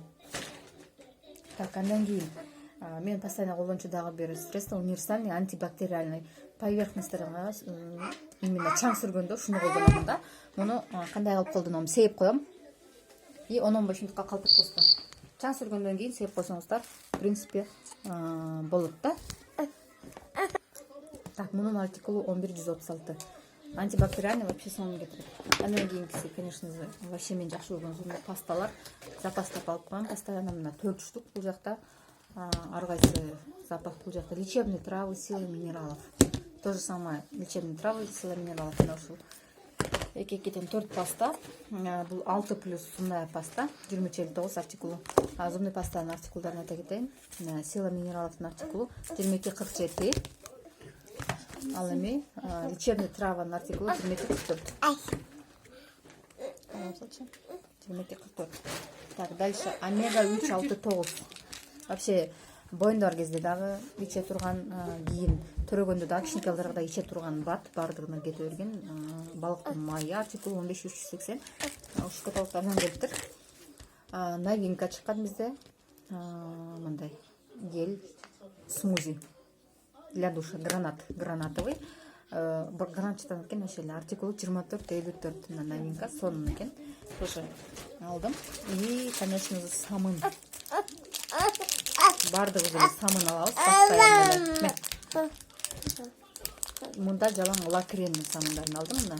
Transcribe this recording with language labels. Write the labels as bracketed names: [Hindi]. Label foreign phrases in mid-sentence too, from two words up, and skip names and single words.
[Kyrgyz] Так, андан кийин мен постоянно колдончу дагы бир [Russian] средство универсальный антибактериальный. [Kyrgyz] Поверхностьтарга именно чаң сүргөндө ушуну колдоном да. Муну кандай кылып колдоном? Сейип коем. И 10-15 минутка калтырып тосто. Чаң сүргөндөн кийин сейип койсоңуздар, [Russian] в принципе, [Kyrgyz] болот да. Так, мунун артикулу 11136. [Russian] Антибактериальный вообще [Kyrgyz] сонун кетирет. Андан кийинкиси, [Russian] конечно же, [Kyrgyz] вообще мен жакшы көргөн зубный пасталар. Запастап алып коем постоянно, мына 4 штук бул жакта. Ар кайсы запас бул жакта. [Russian] Лечебные травы, силы минералов. То же самое, лечебные травы, силы минералов. [Kyrgyz] Экекеден 4 паста. Бул 6+ [Russian] зубная паста. [Kyrgyz] 2059 артикулу. Зубный пастанын артикулдарын айта кетейин. Сила минераловдун артикулу 2247. Ал эми лечебный траванын артикулу 2244. 2244. [Russian] Так, дальше омега 3 69. [Kyrgyz] Вообще боюнда бар кезде дагы иче турган, кийин төрөгөндө дагы кичинекей балдарга иче турган бардыгына кете берген балыктын майы артикулу 15 380. Ушу каталогтардан келиптир. Новинка чыккан бизде. [Russian] Мындай гель смузи для душа, гранатовый. [Kyrgyz] Гранатчатан экен ошол эле артикулу 2454 новинка, сонун экен. Тоже алдым. [Russian] И, конечно же, [Kyrgyz] самын. Бардыгыбыз эле самын алабыз постоянно. Мында жалаң лакренный самындарын алдым мына.